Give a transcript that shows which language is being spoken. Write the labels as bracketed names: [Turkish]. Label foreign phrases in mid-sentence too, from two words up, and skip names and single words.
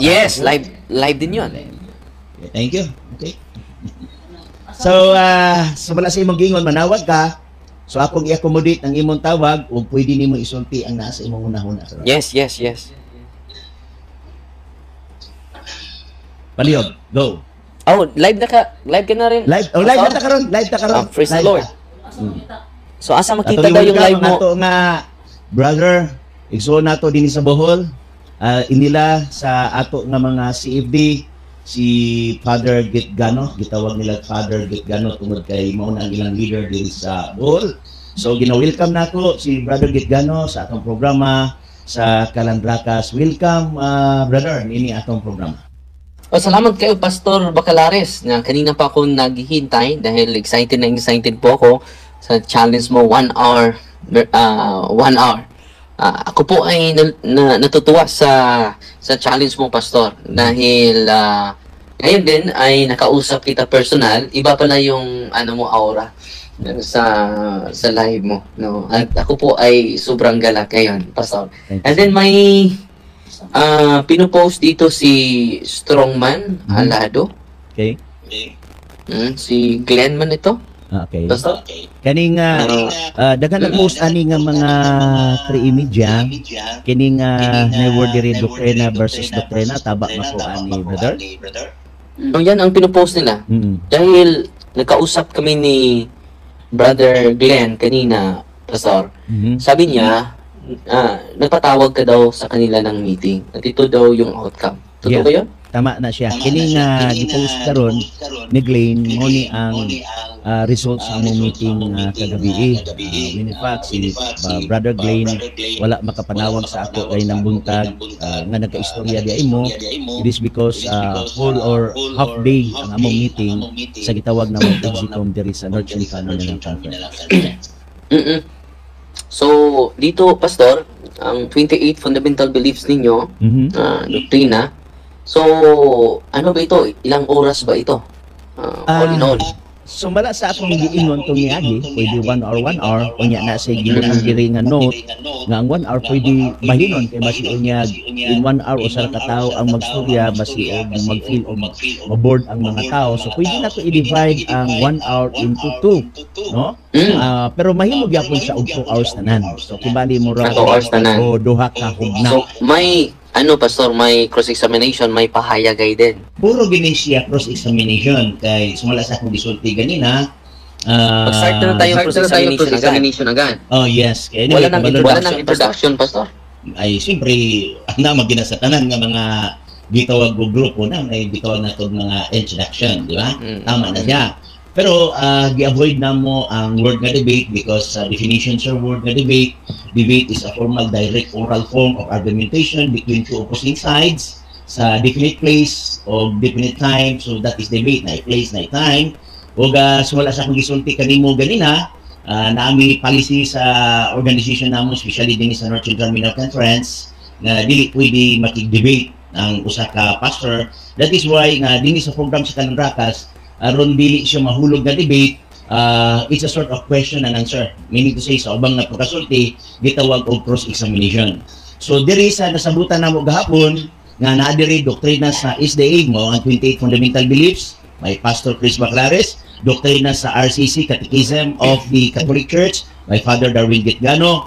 [Filipino] Yes, live din yun. [English] Thank you. Okay. [Cebuano] So, wala sa imong gingon, manawag ka. So, akong i-accommodate ang imong tawag o pwede nimo isulti ang nasa imong unahuna. Yes. Palihog, go. [Filipino] Oh, live ka na rin. [Cebuano] Live na ta karon. [English] Praise the Lord. [Cebuano] So, asa makita daw yung live mo? Ato nga, brother, igsoon nato din sa Bohol, inila sa ato nga mga CFD, si Father Gitgano, gitawag nila Father Gitgano tungod kay mao na ang ilang leader din sa Bohol. So gina-welcome nato si Brother Gitgano sa atong programa sa Calandracas. Welcome, brother, ini atong programa. [Filipino] Salamat kayo, Pastor Bacalares, na kanina pa ako naghihintay dahil excited po ako sa challenge mo 1 hour. 1 hour. Ako po ay natutuwa sa challenge mo, Pastor, dahil ngayon din ay nakausap kita personal. Iba pala yung aura sa live mo, no? At ako po ay sobrang galak ngayon, Pastor. [English] And then [Filipino] may pinopost dito si Strongman Alado. Okay. Si Glenn man ito. Okay. Pastor? [Cebuano] Kaning dagan nag-post ani nga mga pre-media kining Never Diri Doctrina versus Doctrina taba mako ani, brother. [Filipino] Yan ang pinopost nila. Dahil nagkausap kami ni Brother Glenn kanina, Pastor. Sabi niya, nagpatawag ka daw sa kanila ng meeting. At ito daw yung outcome. Totoo ba yun? [Cebuano] Tama na siya. Kining gi-post karon ni Glenn mo ni ang results sa among meeting kagabi. In fact, si Brother Glenn wala makapanawag sa ako kay nang buntag nga nagkaistorya di imo. [English] It is because whole or half day [Cebuano] ang among meeting sa gitawag na mong exicom diri sa North Central Mindanao Conference. So, [Filipino] dito, Pastor, ang 28 [English] fundamental beliefs [Filipino] ninyo, doktrina. So, ano ba ito? Ilang oras ba ito? [English] All in all. [Cebuano] Sumala sa akong giingon tong niagi, pwede 1 hour, unya na sa giingon diri nga note, nga ang 1 hour pwede bahinon, kay basi unya in 1 hour usa ka tawo ang magstorya, basi og mag-feel o ma-board ang mga tao. So pwede na to i-divide ang 1 hour into 2, no? Pero mahimo gyapon sa og 2 hours tanan. So kibali mo ra 2 hours tanan. o duha ka hugna. So, may, pastor, may cross-examination, may pahayagay din. Puro gini siya cross-examination kay sumala sa akong gisulti ganina. [Filipino] Mag-start na tayo cross-examination agad. Oh yes. Kaya Wala nang introduction, pastor. [Cebuano] Ay siyempre na magina sa tanan nga mga gitawag og grupo na may gitawag na tog mga introduction, di ba? Tama na siya. Pero gi-avoid na mo ang word nga [English] debate because definition [Cebuano] sa word nga debate [English] is a formal direct oral form of argumentation between two opposing sides [Cebuano] sa [English] definite place [Cebuano] o [English] definite time. So that is debate, na place, na time. [Cebuano] O wala sa akong gisulti kanimo ganina, naami policy sa organization namo, especially din sa North Central Mindanao Conference, na dili pwede makig-debate ang usa ka pastor. That is why nga dinhi sa program sa Kalandrakas, aron dili siya mahulog na debate, [English] it's a sort of question and answer. Meaning to say, [Cebuano] sa ubang na pagkasulti, gitawag og cross-examination. So diri sa nasabutan namo gahapon nga naa diri doktrina sa SDA mo ang 28 [English] fundamental beliefs, [Cebuano] may Pastor Chris Baclares, doktrina sa RCC Catechism of the Catholic Church, may Father Darwin Gitgano.